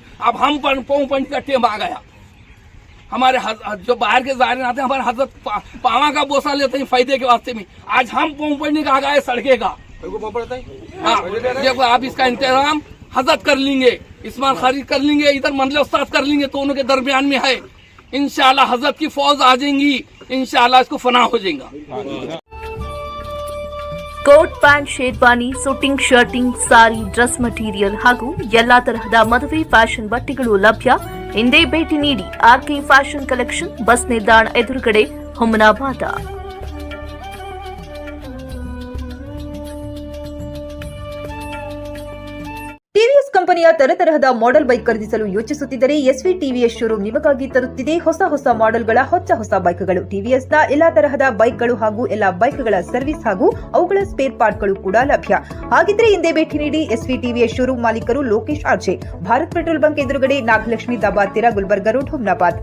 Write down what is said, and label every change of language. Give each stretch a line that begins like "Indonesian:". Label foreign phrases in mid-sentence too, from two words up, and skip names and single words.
Hindi: अब हम पाँव पड़ने का टाइम आ गया। हमारे जो बाहर के ज़ाहिरीन आते हैं, हमारे हजरत पावा का बोसा लेते हैं फायदे के वास्ते में। आज हम पाँव पड़ने का आ गए सड़के का। हाँ, देखो आप इसका इंतजाम हजरत कर लेंगे, इस्माइल कादरी कर लेंगे, इधर मंडल उस्ताद कर लेंगे, तो उनके दरमियान में है। इंशाअल्लाह हजरत की फौज आ जाएंगी, इंशाअल्लाह इसको फना हो जाएगा।
English: coat pant
Kannada: ಶೇರ್ವಾನಿ
English: suiting shirting
Kannada: ಸಾರಿ
English: dress material
Kannada: ಹಾಗೂ ಎಲ್ಲಾ ತರಹದ ಮದುವೆ ಫ್ಯಾಷನ್ ಬಟ್ಟೆಗಳು ಲಭ್ಯ. ಹಿಂದೆ ಭೇಟಿ ನೀಡಿ ಆರ್ಕೆ ಫ್ಯಾಷನ್ ಕಲೆಕ್ಷನ್, ಬಸ್ ನಿಲ್ದಾಣ ಎದುರುಗಡೆ, ಹುಮನಾಬಾದ. टीवीएस कंपनी ಶ್ರೇಣಿಯ ತರತರಹದ
English: model bike
Kannada: ಖರೀದಿಸಲು ಯೋಚಿಸುತ್ತಿದ್ದರೆ ಎಸ್ವಿ ಟಿವಿಎಸ್ ಶೋರೂಮ್ ನಿಮಗಾಗಿ ತರುತ್ತಿದೆ ಹೊಸ ಮಾಡೆಲ್ಗಳ ಹೊಸ ಬೈಕ್ಗಳು. ಟಿವಿಎಸ್ನ ಎಲ್ಲಾ ತರಹದ ಬೈಕ್ಗಳು ಹಾಗೂ ಎಲ್ಲಾ ಬೈಕ್ಗಳ ಸರ್ವಿಸ್ ಹಾಗೂ ಅವುಗಳ
English: spare parts
Kannada: ಕೂಡ ಲಭ್ಯ. ಹಾಗಿದ್ರೆ ಹಿಂದೆ ಭೇಟಿ ನೀಡಿ. ಎಸ್ವಿ ಟಿವಿಎಸ್ ಶೋರೂಮ್ ಮಾಲೀಕರು ಲೋಕೇಶ್ ಆರ್ಜೆ, ಭಾರತ್ ಪೆಟ್ರೋಲ್ ಬಂಕ್ ಎದುರುಗಡೆ, ನಾಗಲಕ್ಷ್ಮಿ ದಾಬಾ ಹತ್ತಿರ, ಗುಲ್ಬರ್ಗಾ ರೋಡ್, ಹುಮ್ನಾಬಾದ್.